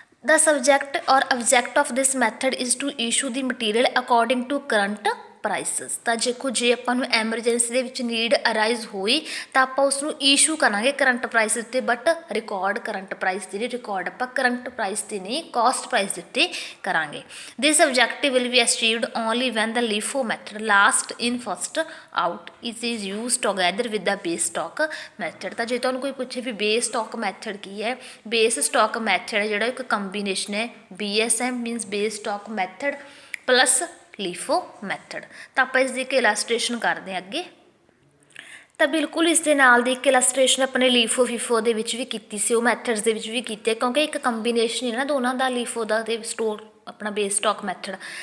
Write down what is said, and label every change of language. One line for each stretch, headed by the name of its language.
English: The subject or object of this method is to issue the material according to current prices.
Punjabi: ਤਾਂ ਦੇਖੋ ਜੇ ਆਪਾਂ ਨੂੰ emergency ਦੇ ਵਿੱਚ ਨੀਡ ਅਰਾਈਜ਼ ਹੋਈ ਤਾਂ ਆਪਾਂ ਉਸ ਨੂੰ ਈਸ਼ੂ ਕਰਾਂਗੇ ਕਰੰਟ ਪ੍ਰਾਈਸ ਦੇ ਉੱਤੇ, ਬਟ ਰਿਕਾਰਡ ਕਰੰਟ ਪ੍ਰਾਈਸ ਦੇ ਲਈ ਰਿਕਾਰਡ ਆਪਾਂ ਕਰੰਟ ਪ੍ਰਾਈਸ 'ਤੇ ਨਹੀਂ ਕੋਸਟ ਪ੍ਰਾਈਸ ਦੇ ਉੱਤੇ ਕਰਾਂਗੇ।
English: This objective will be achieved only when the LIFO method last in first out is used together with the base stock method।
Punjabi: ਤਾਂ ਜੇ ਤੁਹਾਨੂੰ ਕੋਈ ਪੁੱਛੇ ਵੀ ਬੇਸ ਸਟਾਕ ਮੈਥਡ ਕੀ ਹੈ, ਬੇਸ ਸਟਾਕ ਮੈਥਡ ਹੈ ਜਿਹੜਾ ਇੱਕ ਕੰਬੀਨੇਸ਼ਨ ਹੈ BSM means base stock method plus ਲੀਫੋ method. ਤਾਂ ਆਪਾਂ ਇਸ ਦੀ ਇੱਕ ਇਲਾਸਟ੍ਰੇਸ਼ਨ ਕਰਦੇ ਹਾਂ ਅੱਗੇ। ਤਾਂ ਬਿਲਕੁਲ ਇਸ ਦੇ ਨਾਲ ਦੀ ਇੱਕ ਇਲਾਸਟ੍ਰੇਸ਼ਨ ਆਪਣੇ ਲੀਫੋ ਫੀਫੋ ਦੇ ਵਿੱਚ ਵੀ ਕੀਤੀ ਸੀ, ਉਹ ਮੈਥਡਸ ਦੇ ਵਿੱਚ ਵੀ ਕੀਤੀ ਹੈ, ਕਿਉਂਕਿ ਇੱਕ ਕੰਬੀਨੇਸ਼ਨ ਹੈ ਨਾ ਦੋਨਾਂ ਦਾ, ਲੀਫੋ ਦਾ ਅਤੇ ਸਟੋਰ ਆਪਣਾ ਬੇਸ ਸਟਾਕ ਮੈਥਡ।